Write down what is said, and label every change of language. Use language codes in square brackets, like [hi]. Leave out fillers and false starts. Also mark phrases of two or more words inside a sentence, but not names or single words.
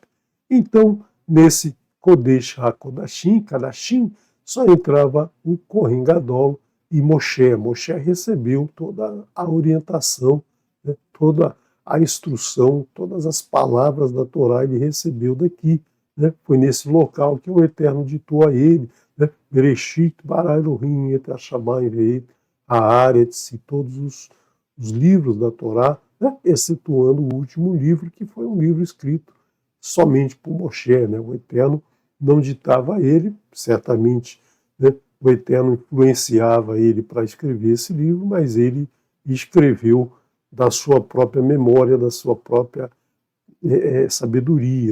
[pt] Então, nesse Kodesh HaKodashim, Kadashim, só entrava o Kohen Gadol e Moshe. Moshe recebeu toda a orientação, né, toda a instrução, todas as palavras da Torá ele recebeu daqui. Né, foi nesse local que o Eterno ditou a ele, né, [he] בראשית ברא אלהים את השמים ואת הארץ, [pt] e todos os livros da Torá, né, excetuando o último livro, que foi um livro escrito somente por Moshe, né? O Eterno não ditava a ele, certamente, né, o Eterno influenciava ele para escrever esse livro, mas ele escreveu da sua própria memória, da sua própria sabedoria.